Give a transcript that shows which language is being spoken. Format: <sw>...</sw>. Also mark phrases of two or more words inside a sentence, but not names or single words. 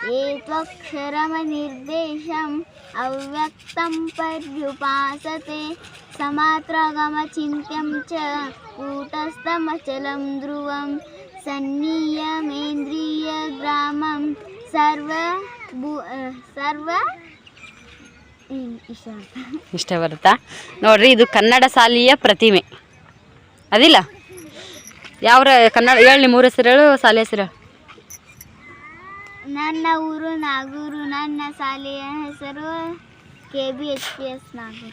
<sa>ಏತ್ವಕ್ಷರಮನಿರ್ದೇಶಂ ಅವ್ಯಕ್ತಂ ಪರ್ಯುಪಾಸತೆ ಸಮಾತ್ರಗಮಚಿಂತ್ಯಂ ಚ ಕೂಟಸ್ಥಮಚಲಂ ಧ್ರುವಂ ಸನ್ನಿಯಮೇಂದ್ರಿಯಗ್ರಾಮಂ ಸರ್ವ</sa> <kn>ಇಷ್ಟ ಬರುತ್ತಾ ನೋಡ್ರಿ. ಇದು ಕನ್ನಡ ಶಾಲೆಯ ಪ್ರತಿಮೆ ಅದಿಲ್ಲ. ಯಾವ ಕನ್ನಡ ಹೇಳಿ, ಮೂರು ಹೆಸರು ಹೇಳು, ಶಾಲೆ ಹೆಸರು. ನನ್ನ ಊರು ನಾಗೂರು, ನನ್ನ ಶಾಲೆಯ ಹೆಸರು KBHPS ನಾಗೂರು.</kn>